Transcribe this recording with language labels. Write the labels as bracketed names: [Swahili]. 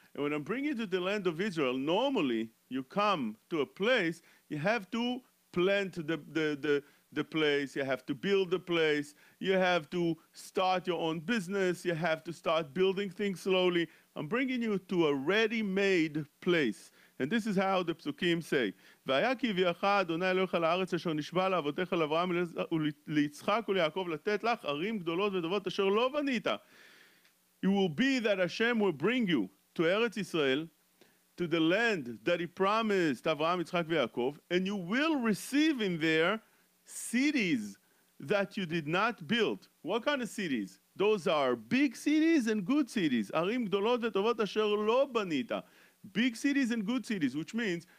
[English] And when I'm bringing you to the land of Israel, normally you come to a place, you have to plant the place, you have to build the place, you have to start your own business, you have to start building things slowly. I'm bringing you to a ready-made place. [Hebrew] And this is how the psukim say, והיה כי הביאך אדוני אלוהיך לארץ אשר נשבע לאבותיך לאברהם וליצחק וליעקב לתת לך ערים גדולות וטובות אשר לא בנית. [English] It will be that Hashem will bring you to Eretz Israel, to the land that He promised Avraham, Yitzchak, and and you will receive in there cities that you did not build. What kind of cities? Those are big cities and good cities. [Hebrew] ערים גדולות וטובות אשר לא בנית. [English] Big cities and good cities, which means